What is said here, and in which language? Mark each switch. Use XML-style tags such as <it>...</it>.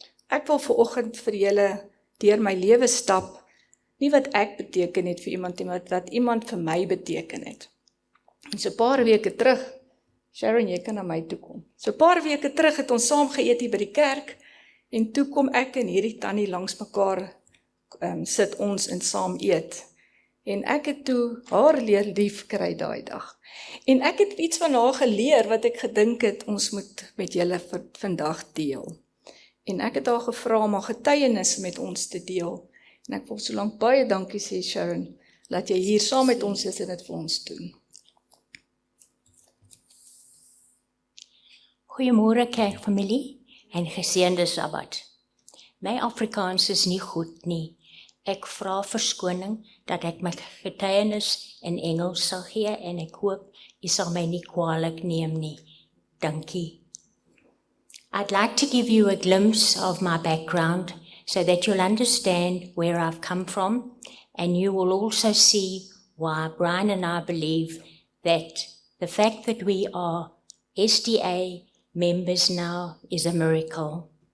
<af>Ek wil vanoggend vir julle deur my lewe stap, nie wat ek beteken het vir iemand, maar wat iemand vir my beteken het. En so 'n paar weke terug, Sharon, jy kan na my toe kom. So 'n paar weke terug het ons saam geëet hier by die kerk, en toe kom ek en hierdie tannie langs mekaar sit ons en saam eet. En ek het toe haar leer lief kry daai dag. En ek het iets van haar geleer wat ek gedink het ons moet met julle vandag deel. En ek het haar gevra om haar getuienis met ons te deel. En ek wil solank baie dankie sê, Sharon, dat jy hier saam met ons is en dit vir ons doen. Goeiemôre kerkfamilie en geseënde Sabbat. My Afrikaans is nie goed nie. Ek vra verskoning dat ek my getuienis in Engels sal gee en ek hoop jy sal my nie kwaadlik neem nie. Dankie.</af> <en>I'd like to give you a glimpse of my background so that you'll understand where I've come from, and you will also see why Brian and I believe that the fact that we are SDA members now is a miracle.</en>